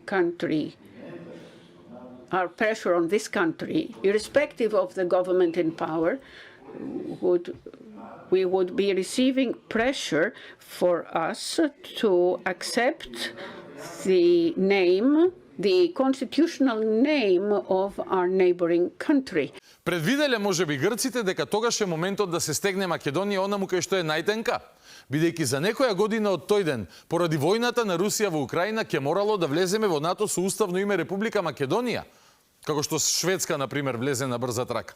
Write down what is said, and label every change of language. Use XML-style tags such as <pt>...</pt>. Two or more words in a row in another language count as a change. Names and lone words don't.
<en>pressure on this country, irrespective of the government in power, we would be receiving pressure for us to accept the name, the constitutional name of our neighboring country.</en> <mk>Предвиделе можеби грците дека тогаш е моментот да се стегне Македонија онаму кај што е најтенка, бидејќи за некоја година од тој ден, поради војната на Русија во Украина, ќе морало да влеземе во НАТО со уставно име Република Македонија, како што Шведска, например, влезе на брза трака.</mk>